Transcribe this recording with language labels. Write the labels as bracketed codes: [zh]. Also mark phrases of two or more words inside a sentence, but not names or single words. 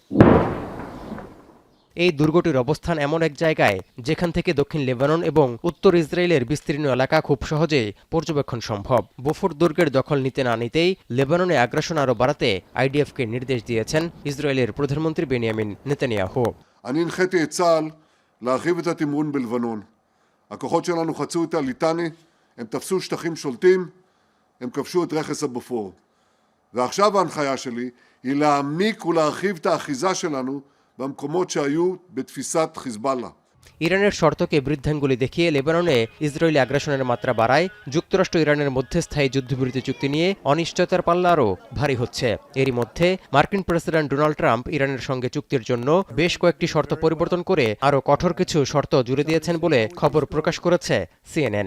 [bn] এই দুর্গটির অবস্থান এমন এক জায়গায় যেখান থেকে দক্ষিণ লেবানন এবং উত্তর ইসরায়েলের বিস্তীর্ণ এলাকা খুব সহজেই পর্যবেক্ষণ সম্ভব। বোফোর্ড দুর্গের দখল নিতে না নিতেই লেবাননে আগ্রাসন আরও বাড়াতে আইডিএফকে নির্দেশ দিয়েছেন ইসরায়েলের প্রধানমন্ত্রী বেনিয়ামিন নেতানিয়াহু। [he] אני הנחיתי את צה"ל להרחיב את התמרון בלבנון. הכוחות שלנו חצו את הליטני, הם תפסו שטחים שולטים, הם כבשו את רכס הבופור. ועכשיו ההנחיה שלי היא להעמיק ולהרחיב את האחיזה שלנו במקומות שהיו בתפיסת חיזבאללה. [bn] ইরানের শর্তকে বৃদ্ধাঙ্গুলি দেখিয়ে লেবাননে ইসরায়েলি আগ্রাসনের মাত্রা বাড়ায় যুক্তরাষ্ট্র ইরানের মধ্যে স্থায়ী যুদ্ধবিরতি চুক্তি নিয়ে অনিশ্চয়তার পাল্লা আরও ভারী হচ্ছে। এরই মধ্যে মার্কিন প্রেসিডেন্ট ডোনাল্ড ট্রাম্প ইরানের সঙ্গে চুক্তির জন্য বেশ কয়েকটি শর্ত পরিবর্তন করে আরও কঠোর কিছু শর্ত জুড়ে দিয়েছেন বলে খবর প্রকাশ করেছে সিএনএন।